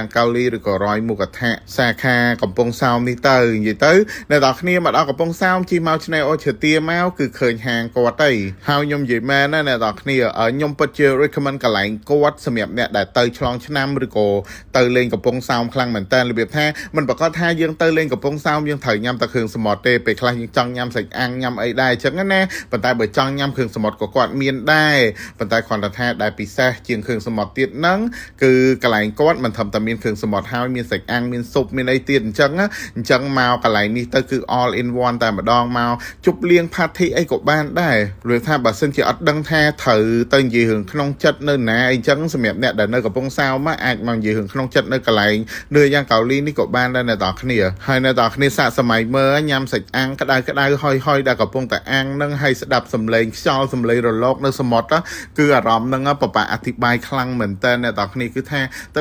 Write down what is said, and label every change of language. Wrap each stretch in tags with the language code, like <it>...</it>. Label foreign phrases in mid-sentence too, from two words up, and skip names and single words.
<km>កៅលីឬក៏រយមុខថាសាខាកំពង់សោមនេះទៅនិយាយទៅអ្នកនរគ្នាមកដល់កំពង់សោមជិះមកឆ្នេរអូឈើទាមកគឺឃើញហាងគាត់ទៅហើយខ្ញុំនិយាយមែនណាអ្នកនរគ្នាខ្ញុំពិតជា recommend កន្លែងគាត់សម្រាប់អ្នកដែលទៅឆ្លងឆ្នាំឬក៏ទៅលេងកំពង់សោមខ្លាំងមែនតើរបៀបថាមិនប្រកាសថាយើងទៅលេងកំពង់សោមយើងត្រូវញ៉ាំតែគ្រឿងសមុទ្រទេពេលខ្លះ យើងចង់ញ៉ាំសាច់អាំងញ៉ាំអីដែរអញ្ចឹងណាប៉ុន្តែបើចង់ញ៉ាំគ្រឿងសមុទ្រក៏គាត់មានដែរប៉ុន្តែគ្រាន់តែថាដែលពិសេសជាងគ្រឿងសមុទ្រទៀតហ្នឹងគឺកន្លែងគាត់មិនត្រឹមតែមានគ្រឿងសមុទ្រហើយមានសាច់អាំងមានស៊ុបមានអីទៀតអញ្ចឹងមកកន្លែងនេះទៅគឺ</km> <en>all in one</en> <km>តែម្ដងមកជប់លៀង party អីក៏បានដែរព្រោះថាបើ សិនជាអត់ដឹងថាត្រូវទៅនិយាយរឿងក្នុងចិត្តនៅណាអីចឹងសម្រាប់អ្នកដែលនៅកំពង់សោមអាចមកនិយាយរឿងក្នុងចិត្តនៅកន្លែងនឿយ៉ាងកៅលីនេះក៏បានដែរអ្នកនរគ្នាហើយអ្នកនរគ្នាសាកសម័យមើលញ៉ាំសា ច់អាំងក្តៅហុយដែលកំពុងតែអាំងនឹងហើយស្ដាប់សំឡេងខ្យល់សំឡេងរលកនៅសមុទ្រគឺអារម្មណ៍ហ្នឹងពិបាកអធិប្បាយខ្លាំងមែនតើអ្នកនរគ្នាគឺថាទៅ</km>